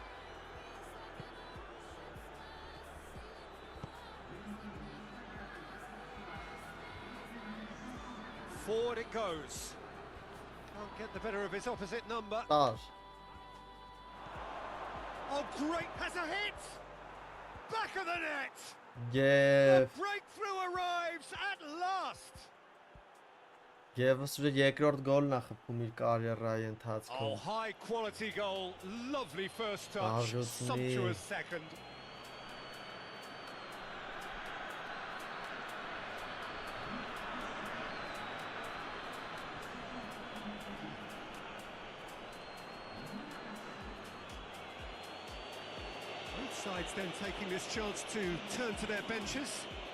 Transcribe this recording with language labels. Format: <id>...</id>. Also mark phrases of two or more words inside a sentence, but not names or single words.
<en>Forward it goes. Can't get the better of his opposite number. Oh, great! Has a hit! Back of the net! Yeah. The breakthrough arrives at last!</en> <hy>Եվս ուր երկրորդ գոլն է խփում իր կարիերայի ընթացքում։</hy> <en>Oh, high quality goal, lovely first touch, sumptuous second. Both sides then taking this chance to turn to their benches.</en>